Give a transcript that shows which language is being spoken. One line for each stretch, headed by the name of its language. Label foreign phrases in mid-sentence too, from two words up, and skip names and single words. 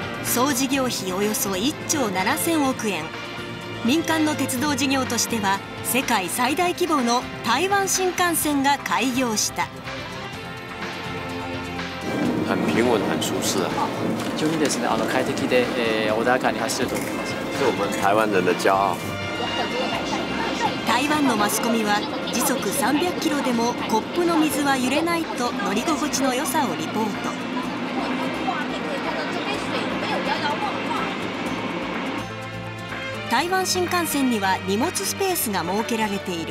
Japanese: 総事業費およそ1兆7000億円。民間の鉄道事業としては世界最大規模の台湾新幹線が開業した。
Chinese: 很平稳、很舒適啊。
Japanese: 非常にですね、快適で、穏やかに走ると思います。
Chinese: 是我们台湾人的骄傲。
Japanese: 台湾のマスコミは時速300キロでもコップの水は揺れないと乗り心地の良さをリポート。台湾新幹線には荷物スペースが設けられている。